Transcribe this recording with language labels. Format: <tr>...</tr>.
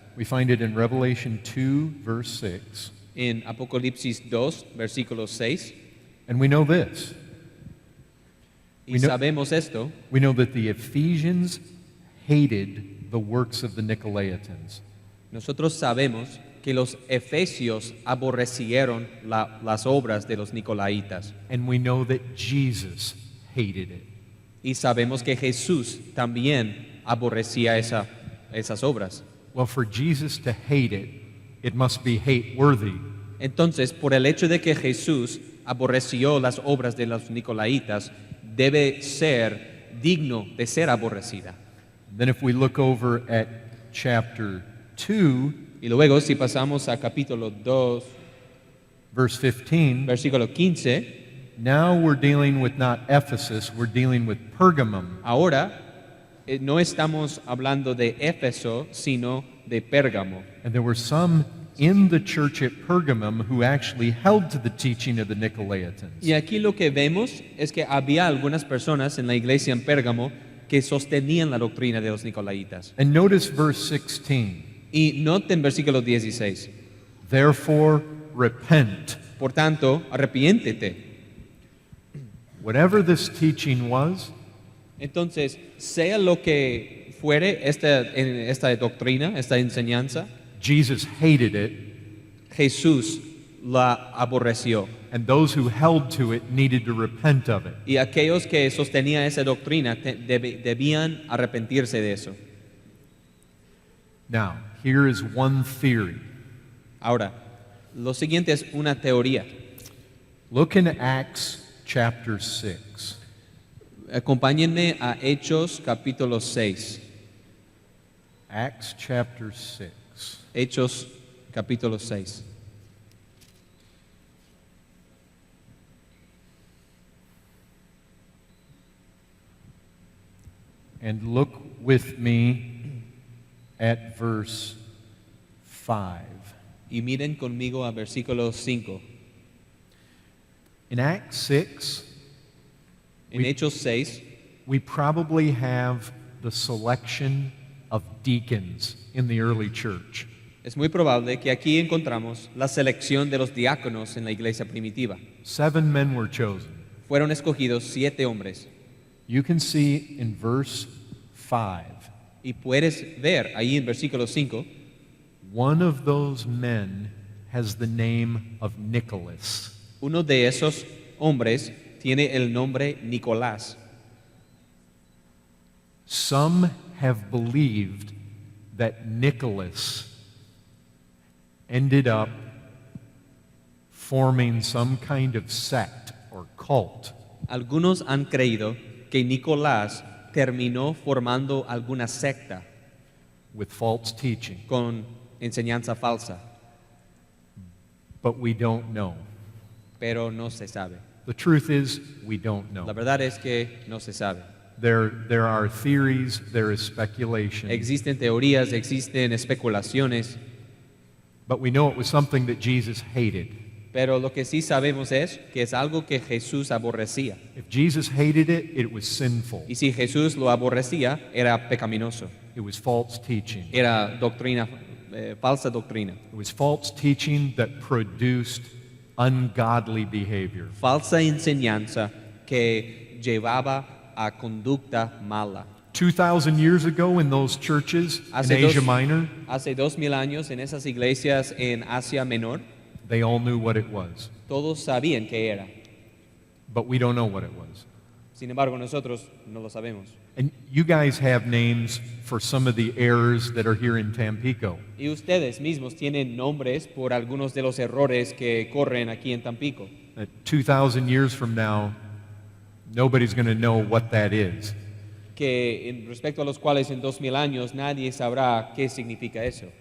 <en>We find it in Revelation 2, verse 6,</en> <es>En Apocalipsis 2, versículo 6.</es> <en>and we know this.</en> <es>Y</es> <en>We know-</en> <es>sabemos esto.</es> <en>We know that the Ephesians hated the works of the Nicolaitans.</en> <es>Nosotros sabemos que los efesios aborrecieron las obras de los Nicolaitas.</es> <en>And we know that Jesus hated it.</en> <es>Y sabemos que Jesús también aborrecía esas obras.</es> <en>Well, for Jesus to hate it, it must be hate-worthy.</en> <es>Entonces, por el hecho de que Jesús aborreció las obras de los Nicolaitas, debe ser digno de ser aborrecida.</es> <en>Then if we look over at chapter 2,</en> <es>Y luego, si pasamos a capítulo 2,</es> <en>verse 15,</en> <es>versículo 15,</es> <en>now we're dealing with not Ephesus, we're dealing with Pergamum.</en> <es>ahora no estamos hablando de Éfeso, sino de Pérgamo.</es> <en>And there were some in the church at Pergamum who actually held to the teaching of the Nicolaitans.</en> <es>Y aquí lo que vemos es que había algunas personas en la iglesia en Pérgamo que sostenían la doctrina de los Nicolaitas.</es> <en>And notice verse 16.</en> <es>Y noten versículo 16.</es> <en>Therefore, repent.</en> <es>Por tanto, arrepiéntete.</es> <en>Whatever this teaching was,</en> <es>Entonces, sea lo que fuere esta doctrina, esta enseñanza,</es> <en>Jesus hated it,</en> <es>Jesús la aborreció.</es> <en>and those who held to it needed to repent of it.</en> <es>Y aquellos que sostenían esa doctrina debían arrepentirse de eso.</es> <en>Now, here is one theory.</en> <es>Ahora, lo siguiente es una teoría.</es> <en>Look in Acts chapter 6.</en> <es>Acompáñenme a Hechos capítulo 6.</es> <en>Acts chapter 6.</en> <es>Hechos capítulo 6.</es> <en>And look with me at verse 5.</en> <es>Y miren conmigo a versículo 5.</es> <en>In Acts 6,</en> <es>En Hechos 6</es> <en>we probably have the selection of deacons in the early church.</en> <es>es muy probable que aquí encontramos la selección de los diáconos en la iglesia primitiva.</es> <en>7 men were chosen.</en> <es>Fueron escogidos 7 hombres.</es> <en>You can see in verse 5,</en> <es>Y puedes ver ahí en versículo 5,</es> <en>one of those men has the name of Nicholas.</en> <es>uno de esos hombres tiene el nombre Nicolás.</es> <en>Some have believed that Nicholas ended up forming some kind of sect or cult.</en> <es>Algunos han creído que Nicolás terminó formando alguna secta</es> <en>With false teaching,</en> <es>con enseñanza falsa,</es> <en>but we don't know.</en> <es>pero no se sabe.</es> <en>The truth is, we don't know.</en> <es>La verdad es que no se sabe.</es> <en>There are theories, there is speculation,</en> <es>Existen teorías, existen especulaciones,</es> <en>But we know it was something that Jesus hated.</en> <es>Pero lo que sí sabemos es que es algo que Jesús aborrecía.</es> <en>If Jesus hated it, it was sinful.</en> <es>Y si Jesús lo aborrecía, era pecaminoso.</es> <en>It was false teaching.</en> <es>Era doctrina, falsa doctrina.</es> <en>It was false teaching that produced ungodly behavior.</en> <es>Falsa enseñanza que llevaba a conducta mala.</es> <en>2,000 years ago in those churches in Asia Minor,</en> <es>Hace 2000 años en esas iglesias en Asia Menor,</es> <en>they all knew what it was.</en> <es>todos sabían qué era.</es> <en>But we don't know what it was.</en> <es>Sin embargo, nosotros no lo sabemos.</es> <en>And you guys have names for some of the errors that are here in Tampico.</en> <es>Y ustedes mismos tienen nombres por algunos de los errores que corren aquí en Tampico.</es> <en>That 2,000 years from now, nobody's going to know what that is.</en> <es>Que en respecto a los cuales en 2000 años nadie sabrá qué significa eso.</es>